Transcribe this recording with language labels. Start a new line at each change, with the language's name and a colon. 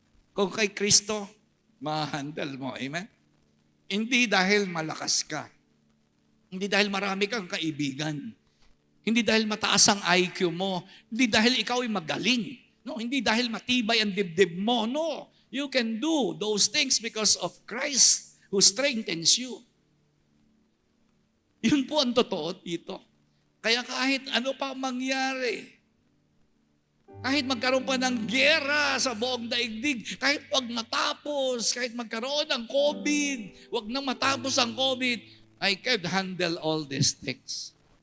Filipino: Kung kay Kristo, mahahandle mo. Amen? Hindi dahil malakas ka. Hindi dahil marami kang kaibigan. Hindi dahil mataas ang IQ mo. Hindi dahil ikaw ay magaling. No, hindi dahil matibay ang dibdib mo.
English: No, you can do those things because of Christ who strengthens you.
Filipino: Yun po ang totoo dito. Kaya kahit ano pa mangyari, kahit magkaroon pa ng giyera sa buong daigdig, kahit wag matapos, kahit magkaroon ng COVID, wag nang matapos ang COVID,
English: I can handle all these things.